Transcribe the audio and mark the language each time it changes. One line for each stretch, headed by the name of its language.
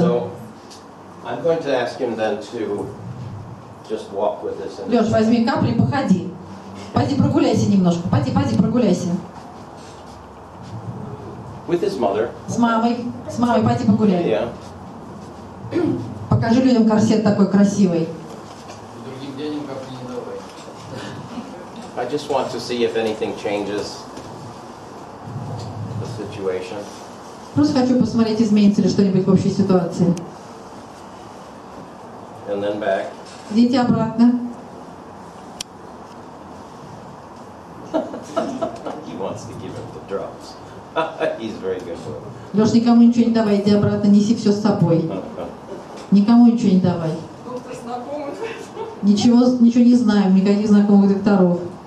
English: So I'm going to ask him then to just walk with this.
Russian: Леш, возьми капли и походи. Пойди прогуляйся немножко. Пойди прогуляйся.
English: With his mother.
Russian: С мамой пойди погуляй.
English: Yeah.
Russian: Покажи людям корсет такой красивый. Другим детям капли не давай.
English: I just want to see if anything changes the situation.
Russian: Просто хочу посмотреть, изменится ли что-нибудь в общей ситуации.
English: And then back.
Russian: Идите обратно.
English: He wants to give him the drops. He's very good for it.
Russian: Леш, никому ничего не давай, иди обратно, неси все с собой. Никому ничего не давай. Доктор знакомый. Ничего не знаем, никаких знакомых докторов.